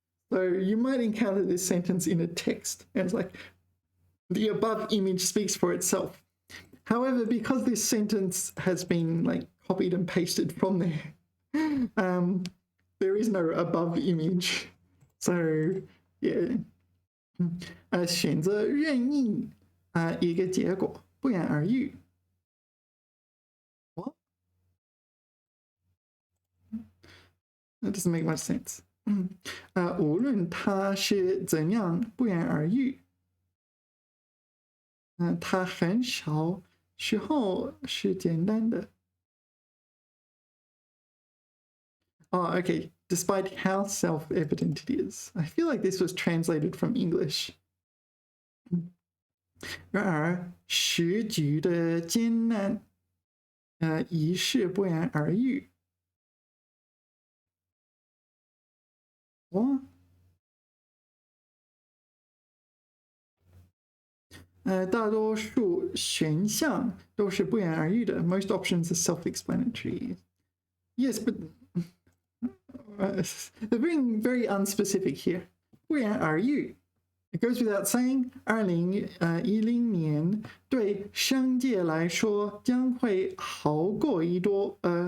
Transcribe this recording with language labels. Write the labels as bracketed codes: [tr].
[en] So you might encounter this sentence in a text, and it's like the above image speaks for itself. However, because this sentence has been like copied and pasted from there, there is no above image. So yeah, [zh] 选择任意一个结果，不言而喻。 [en] What? That doesn't make much sense. [zh] 无论它是怎样，不言而喻。它很少时候是简单的。 [en] Oh, okay. Despite how self-evident it is. I feel like this was translated from English. [zh] 然而，时局的艰难，一事不言而喻。我。大多数选项都是不言而喻的。 [en] Most options are self-explanatory. Yes, but they're being very unspecific here. [zh] 不言而喻。 [en] It goes without saying, [zh] 2010年对商界来说将会好过得多。